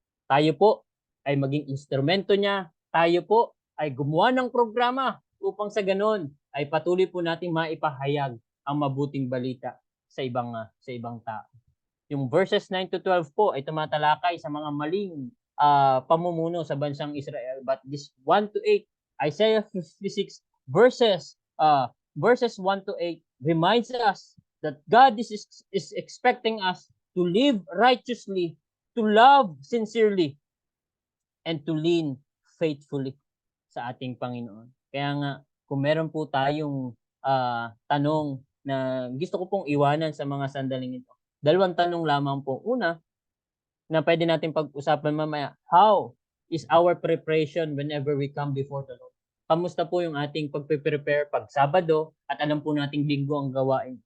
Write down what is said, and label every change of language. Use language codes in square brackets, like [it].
[tl] Tayo po ay maging instrumento niya. Tayo po ay gumawa ng programa upang sa ganon ay patuloy po nating maipahayag ang mabuting balita sa ibang tao. Yung verses 9 to 12 po ay tumatalakay sa mga maling pamumuno sa bansang Israel. [en] But this 1 to 8, Isaiah 56 verses 1 to 8 reminds us that God is expecting us to live righteously, to love sincerely, and to lean faithfully [tl] sa ating Panginoon. Kaya nga, kung meron po tayong tanong na gusto ko pong iwanan sa mga sandaling ito, dalawang tanong lamang po. Una, na pwede natin pag-usapan mamaya, [en] how is our preparation whenever we come before the Lord? [tl] Kamusta po yung ating pagpe-prepare pag Sabado at alam po nating Linggo ang gawain?